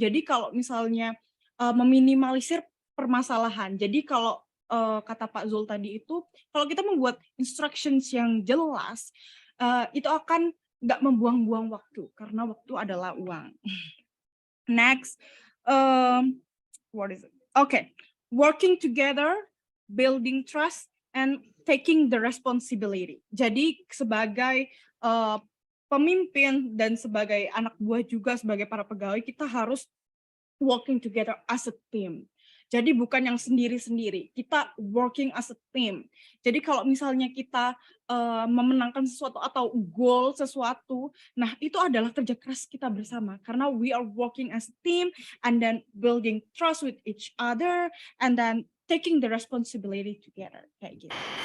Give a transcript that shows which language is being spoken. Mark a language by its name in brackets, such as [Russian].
[Indonesian] Jadi kalau misalnya meminimalisir permasalahan. Jadi kalau kata Pak Zsolt tadi itu, kalau kita membuat instructions yang jelas, itu akan nggak membuang-buang waktu, karena waktu adalah uang. [English] Next, what is it? Okay, working together, building trust, and taking the responsibility. [Indonesian] Jadi sebagai pemimpin dan sebagai anak buah juga, sebagai para pegawai, kita harus [English] working together as a team. [Indonesian] Jadi bukan yang sendiri-sendiri, kita [English] working as a team. [Indonesian] Jadi kalau misalnya kita memenangkan sesuatu atau goal sesuatu, nah itu adalah kerja keras kita bersama, karena [English] we are working as a team and then building trust with each other and then taking the responsibility together [Indonesian] kayak gitu.